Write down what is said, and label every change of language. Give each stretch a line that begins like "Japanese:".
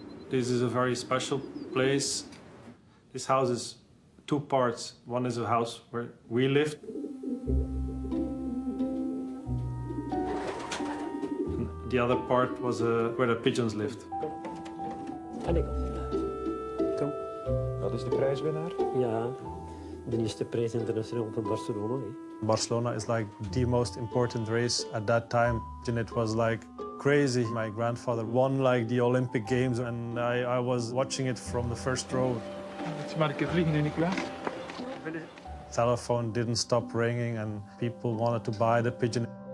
English: This is a very special place. This house is 2 parts. One is a house where we lived. And the other part was where the pigeons lived.
Dutch: Wat is de prijswinnaar? Ja, de eerste prijs internationaal van Barcelona.
English: Barcelona is like the most important race at that time, and it was like crazy. My grandfather won like the Olympic Games, and I was watching it from the first row. Telephone didn't stop ringing, and people wanted to buy the pigeon.